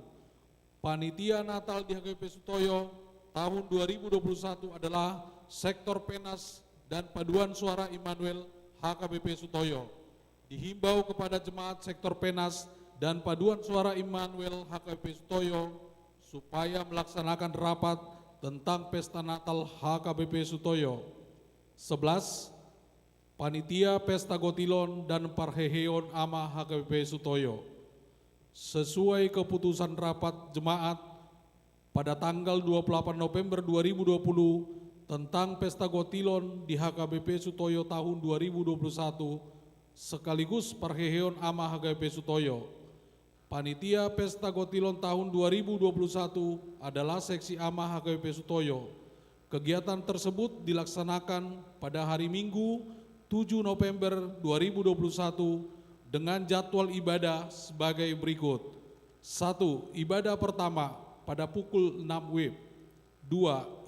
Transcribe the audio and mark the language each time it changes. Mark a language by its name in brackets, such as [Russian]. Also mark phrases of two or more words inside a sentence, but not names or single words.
[Indonesian] Panitia Natal di HKBP Sutoyo tahun 2021 adalah Sektor Penas dan Paduan Suara Immanuel HKBP Sutoyo. Dihimbau kepada jemaat Sektor Penas dan Paduan Suara Immanuel HKBP Sutoyo supaya melaksanakan rapat tentang Pesta Natal HKBP Sutoyo. 11. Panitia Pesta Gotilon dan Parheheon Ama HKBP Sutoyo. Sesuai keputusan rapat jemaat pada tanggal 28 November 2020 tentang Pesta Gotilon di HKBP Sutoyo tahun 2021 sekaligus Parheheon Ama HKBP Sutoyo. Panitia Pesta Gotilon tahun 2021 adalah Seksi Ama HKBP Sutoyo. Kegiatan tersebut dilaksanakan pada hari Minggu 7 November 2021 dengan jadwal ibadah sebagai berikut. 1. Ibadah pertama pada pukul 6 WIB. 2.